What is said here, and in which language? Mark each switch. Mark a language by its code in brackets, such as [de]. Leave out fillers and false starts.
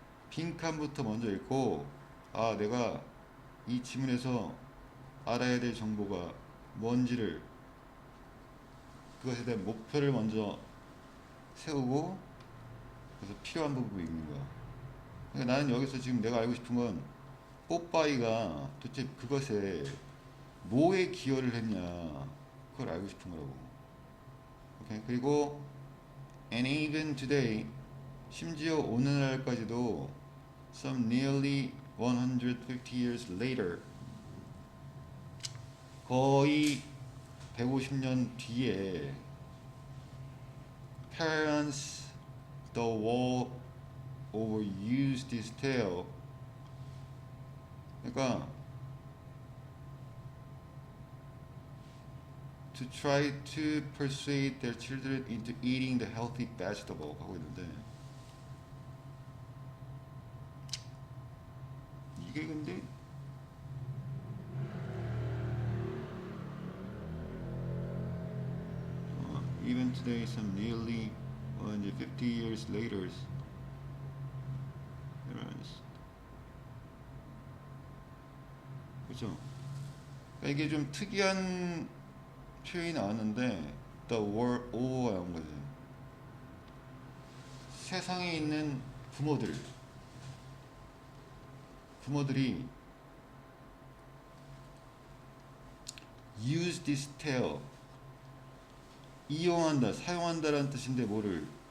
[ko] 빈칸부터 먼저 읽고, 아, 내가 이 지문에서 알아야 될 정보가 뭔지를, 그것에 대한 목표를 먼저 세우고, 그래서 필요한 부분 읽는 거야. 그러니까 나는 여기서 지금 내가 알고 싶은 건 뽀빠이가 도대체 그것에 뭐에 기여를 했냐, 그걸 알고 싶은 거라고. 오케이? 그리고 [en] and even today, [ko] 심지어 오늘날까지도 [en] some nearly 150 years later, [ko] 거의 150년 뒤에 [en] parents the world overuse this tale. [ko] 그러니까 [en] to try to persuade their children into eating the healthy vegetable [ko] 하고 있는데, 이게 근데 [en] even today some nearly 150 years later, [ko] 그죠? 그러니까 이게 좀 특이한 표현이 나왔는데 [en] the world over [ko] 가 나온 거지. 세상에 있는 부모들이 [en] use this tale, [ko] 이용한다, 사용한다라는 뜻인데 뭐를?